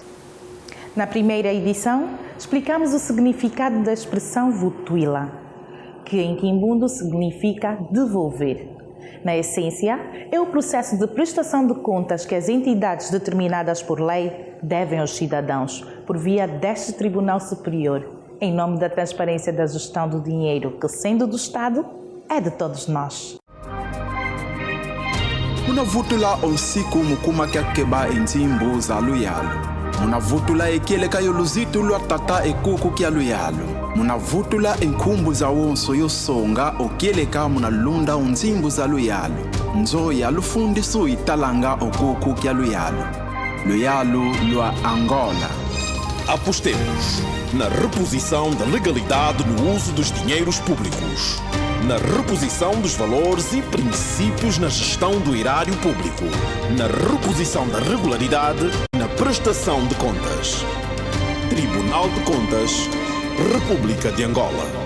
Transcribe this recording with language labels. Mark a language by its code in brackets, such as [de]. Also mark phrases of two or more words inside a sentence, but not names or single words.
[pt] Na primeira edição, explicamos o significado da expressão Votuila, que em quimbundo significa devolver. Na essência, é o processo de prestação de contas que as entidades determinadas por lei devem aos cidadãos, por via deste Tribunal Superior, em nome da transparência da gestão do dinheiro que, sendo do Estado, é de todos nós. [kg] Muna vutula osiku mukuma kyakeba entimbu za luyalo. Muna vutula ekele kayo luzitu lwa tata ekuku kya luyalo. Muna vutula enkumbu za wonso yosonga okieleka muna lunda unzimbu za luyalo. Nzoya lufundisu italanga okuku kya luyalo. Luyalo lua Angola. [pt] Apostemos na reposição da legalidade no uso dos dinheiros públicos, na reposição dos valores e princípios na gestão do erário público, na reposição da regularidade na prestação de contas. Tribunal de Contas, República de Angola.